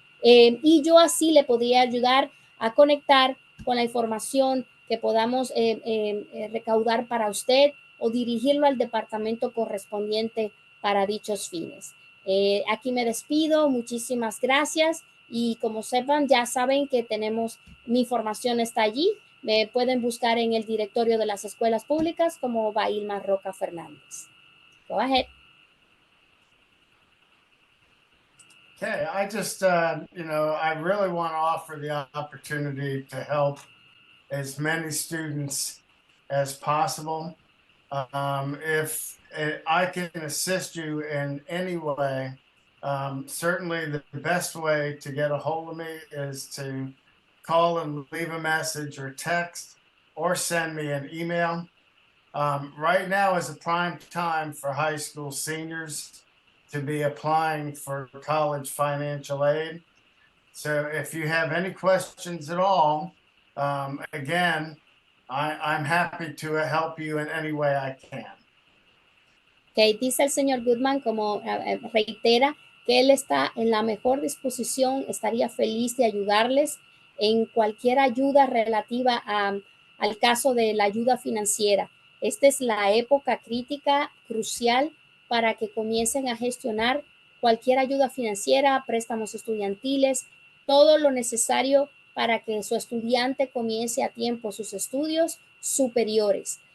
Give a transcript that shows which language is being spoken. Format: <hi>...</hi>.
<es>Y yo así le podría ayudar a conectar con la información que podamos recaudar para usted o dirigirlo al departamento correspondiente para dichos fines. Aquí me despido, muchísimas gracias y como sepan, ya saben que tenemos, mi información está allí, me pueden buscar en el directorio de las escuelas públicas como Bailma Roca Fernández.</es> <en>Go ahead. Okay, I just, I really want to offer the opportunity to help as many students as possible. If I can assist you in any way, certainly the best way to get a hold of me is to call and leave a message or text or send me an email. Right now is a prime time for high school seniors to be applying for college financial aid. So if you have any questions at all, again, I'm happy to help you in any way I can.</en> <es>Okay, dice el señor Goodman, como reitera, que él está en la mejor disposición, estaría feliz de ayudarles en cualquier ayuda relativa al caso de la ayuda financiera. Esta es la época crítica, crucial, para que comiencen a gestionar cualquier ayuda financiera, préstamos estudiantiles, todo lo necesario para que su estudiante comience a tiempo sus estudios superiores.</es>